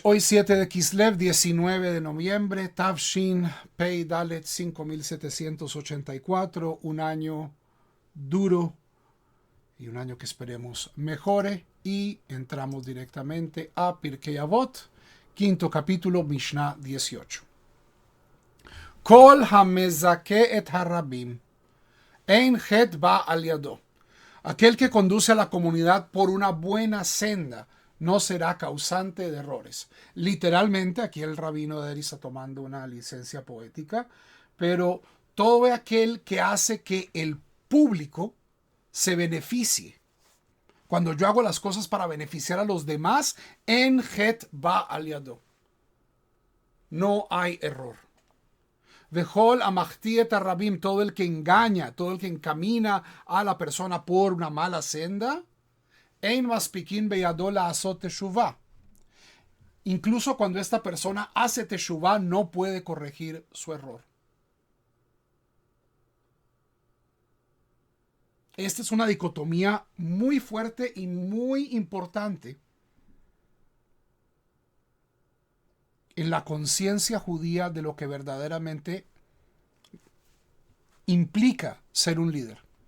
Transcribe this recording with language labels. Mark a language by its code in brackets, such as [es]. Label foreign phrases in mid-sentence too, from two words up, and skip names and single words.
[es] Hoy, 7 de Kislev, 19 de noviembre, Tavshin Pei Dalet 5784, un año duro y un año que esperemos mejore, y entramos directamente a Pirkei Avot, quinto capítulo, Mishnah 18. [he] כל המזכה את הרבים, אין חטא בא על ידו. [es] Aquel que conduce a la comunidad por una buena senda no será causante de errores. Literalmente, aquí el rabino de Eri está tomando una licencia poética, pero todo aquel que hace que el público se beneficie. Cuando yo hago las cosas para beneficiar a los demás, [he] אין חטא בא על ידו. [es] No hay error. [he] וכל המחטיא את הרבים, [es] todo el que engaña, todo el que encamina a la persona por una mala senda, [he] אין מספיקין בידו לעשות תשובה. [es] Incluso cuando esta persona hace teshuvah, no puede corregir su error. Esta es una dicotomía muy fuerte y muy importante en la conciencia judía de lo que verdaderamente implica ser un líder.